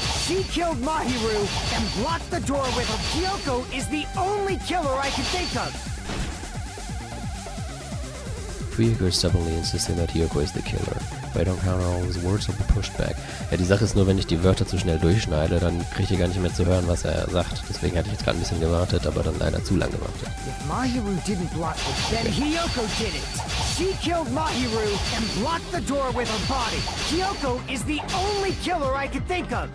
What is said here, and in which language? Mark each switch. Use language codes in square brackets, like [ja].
[en] She killed Mahiru and blocked the door with her. Hiyoko is the only killer I can think of. Fuyuhiko is stubbornly insisting that Hiyoko is the killer. If I don't counter all his words, he'll be pushed back. [de] Ja, die Sache ist nur, wenn ich die Wörter zu schnell durchschneide, dann kriege ich gar nicht mehr zu hören, was er sagt. Deswegen hatte ich jetzt gerade ein bisschen gewartet, aber dann leider zu lange gewartet. [en] If Mahiru didn't block it, then Hiyoko did it. She killed Mahiru and blocked the door with her body. Hiyoko is the only killer I can think of.